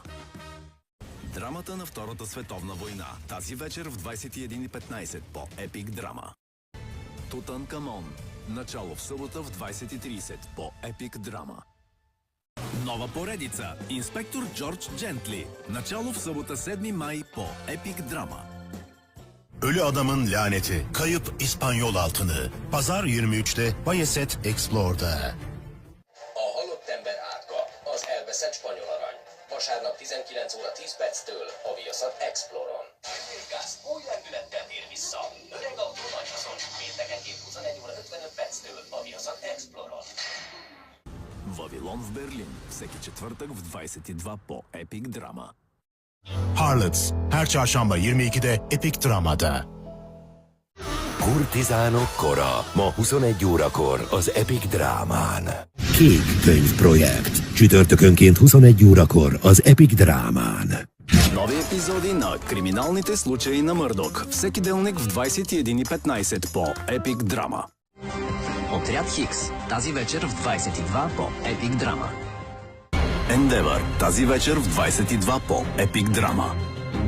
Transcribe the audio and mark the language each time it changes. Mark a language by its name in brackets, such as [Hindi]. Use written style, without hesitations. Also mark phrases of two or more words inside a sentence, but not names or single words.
[Bulgarian] Драмата на Втората световна война. Тази вечер в 21:15 по Epic Drama. Тутанкамон. Начало в събота в 20:30 по Epic Drama. Нова поредица. Инспектор Джордж Джентли. Начало в събота 7 май по Epic Drama. [Turkish] Ölü Adamın Laneti, Kayıp İspanyol Altını. Pazar 23'te Bayeset Explore'da. [Hungarian] A halott ember átka, az elveszett spanyol arany. Vasárnap 19 óra 10 perctől a Viaszat Exploron. Gáz új lendülettel tér vissza. Öreg autó nagy haszon. Péntekenként 21 óra 55 perctől a Viaszat Exploron. [Bulgarian] Вавилон в Берлин. Всеки четвъртък в 22 по Epic Drama. [Turkish] Harlots, her çarşamba 22'de Epic Drama'da. [Hungarian] Kurtizánok kora. Ma 21 órakor az Epic Drámán. Kék könyv projekt. Csütörtökönként 21 órakor az Epic Drámán. [Bulgarian] Нови епизоди на криминалните случаи на Мърдок. Всеки делник в 21:15 по Epic Drama. Отряд Хикс. Тази вечер в 22 по Epic Drama. Endeavor. Тази вечер в 22 по Epic Drama.